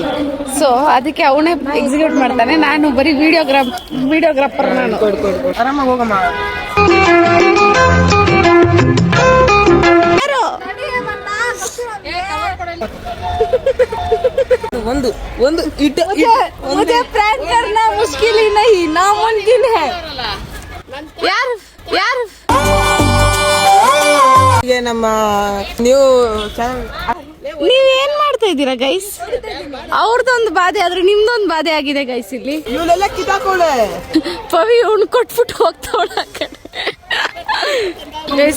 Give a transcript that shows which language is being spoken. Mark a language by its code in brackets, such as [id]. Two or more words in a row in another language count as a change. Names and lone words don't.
[kn] ಸೊ ಅದಕ್ಕೆ ಅವನೇ ಎಕ್ಸಿಕ್ಯೂಟ್ ಮಾಡ್ತಾನೆ. ನಾನು ಬರೀ ವಿಡಿಯೋಗ್ರಾಫರ್. ನಾನು ಆರಾಮಾಗಿ ಹೋಗಮ್ಮ. ಒಂದು [hi] मुझे प्रैंक करना मुश्किल ही नहीं नामुमकिन है यार. [kn] ನಮ್ಮ ನೀವು ನೀವೇನ್ ಮಾಡ್ತಾ ಇದ್ದೀರಾ ಗೈಸ್? ಅವ್ರದೊಂದು ಬಾಧೆ ಆದ್ರೆ ನಿಮ್ದೊಂದು ಬಾಧೆ ಆಗಿದೆ ಗೈಸ್. ಇಲ್ಲಿ ಇವಳೆಲ್ಲ ಕಿತ್ತಾಕೊಳ್ಳೆ ಪವಿ ಕೊಟ್ಬಿಟ್ಟು ಹೋಗ್ತಾವಳ ಗೈಸ್.